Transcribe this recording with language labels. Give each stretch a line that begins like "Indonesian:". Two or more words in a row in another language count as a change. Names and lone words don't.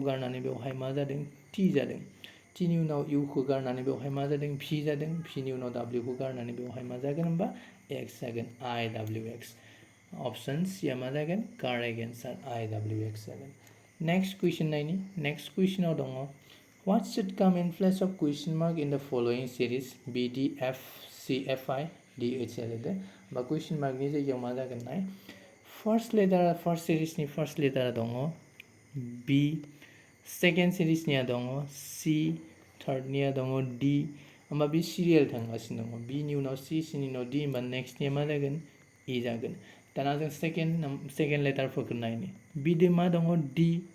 Bodo: गारनानै बेवहाय मा जादों टि जादों टिनि उनाव इउखौ गारनानै बेवहाय मा जादों भि जादों भिनि उनाव डाब्लिउखौ गारनानै बेवहाय मा जागोन होमबा एक्स जागोन आइ डाब्लिउ एक्स अपसन सिया मा जागोन
English: correct answer
Bodo: आइ डाब्लिउ एक्स जागोन
English: next question
Bodo: नायनि नेक्स्ट कुइसनाव दङ
English: what should come in place of question mark in the following series
Bodo: सिरिज बि डि एफ सि एफ आइ डि एच एल होदो बा कुइसन मार्कनि जायगायाव मा जागोन नाय फार्स्ट सिरिजनि फार्स्ट लेटारा दङ बि सेकेन्ड सिरिजनिया दङ सि थार्डनिया दङ डि होमबा बे सिरियेल थांगासिनो दङ बिनि उनाव सि सिनि उनाव डि होमबा नेक्स्टनिया मा जागोन इ जागोन दाना जों
English: second letter
Bodo: नायनि बिदो मा दङ डि